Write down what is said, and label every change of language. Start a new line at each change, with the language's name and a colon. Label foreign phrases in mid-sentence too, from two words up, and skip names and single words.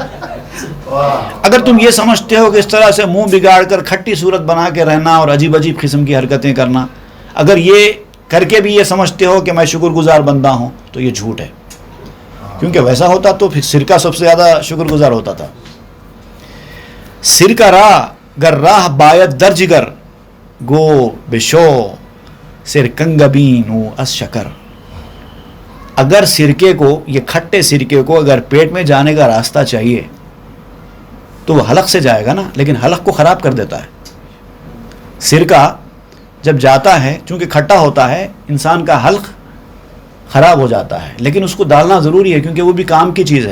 Urdu: اگر تم یہ سمجھتے ہو کہ اس طرح سے منہ بگاڑ کر کھٹی صورت بنا کے رہنا اور عجیب عجیب قسم کی حرکتیں کرنا، اگر یہ کر کے بھی یہ سمجھتے ہو کہ میں شکر گزار بندہ ہوں تو یہ جھوٹ ہے. کیونکہ ویسا ہوتا تو پھر سرکہ سب سے زیادہ شکر گزار ہوتا تھا.
Persian: سرکہ راہ گر راہ باید در جگر، گو بشو سرکنگبین اس شکر.
Urdu: اگر سرکے کو، یہ کھٹے سرکے کو اگر پیٹ میں جانے کا راستہ چاہیے تو وہ حلق سے جائے گا نا، لیکن حلق کو خراب کر دیتا ہے. سرکہ جب جاتا ہے چونکہ کھٹا ہوتا ہے، انسان کا حلق خراب ہو جاتا ہے، لیکن اس کو ڈالنا ضروری ہے کیونکہ وہ بھی کام کی چیز ہے.